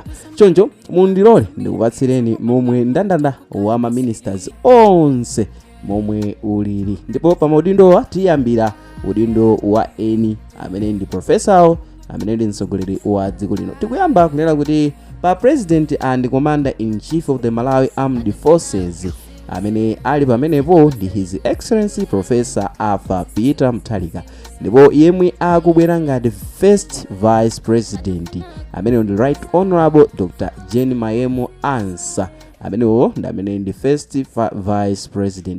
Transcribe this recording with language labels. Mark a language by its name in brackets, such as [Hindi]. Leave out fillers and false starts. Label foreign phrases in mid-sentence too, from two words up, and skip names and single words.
[Nyanja] Choncho mundilole ndikupatsireni momwe mndandanda wa maministers onse momwe ulili. Ndipo pa maudindo tiyambira udindo wa eni amene ndi professor amene ndi mtsogoleri wa dziko lino. Tikuyamba kunena kuti pa [English] president and commander in chief of the Malawi Armed Forces [Nyanja] amene ali pamenepo ndi his excellency professor Peter Mutharika, ndipo yemwe akubwera ngati [English] first vice president [Nyanja] amene ndi [English] right honorable Dr. [Nyanja] Jane Mayemo Ansa amenewo ndi amene ndi [English] first vice president.